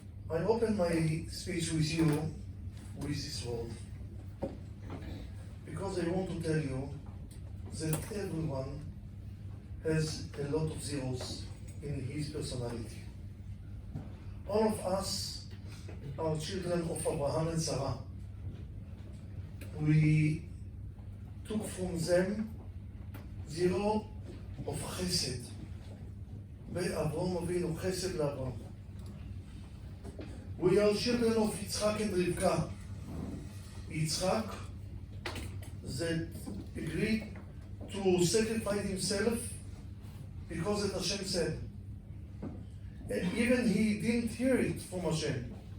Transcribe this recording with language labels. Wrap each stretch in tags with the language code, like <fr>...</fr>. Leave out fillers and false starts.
<en>I open my speech with you with this word, because I want to tell you that everyone has a lot of zeros in his personality. All of us are children of Abraham and Sarah. We took from them zero of chesed.</en> <he>באברהם אבינו, חסד לאברהם.</he> <en>We are children of Yitzchak and Rivka. Yitzchak that agreed to sacrifice himself because that Hashem said. And even he didn't hear it from Hashem.</en>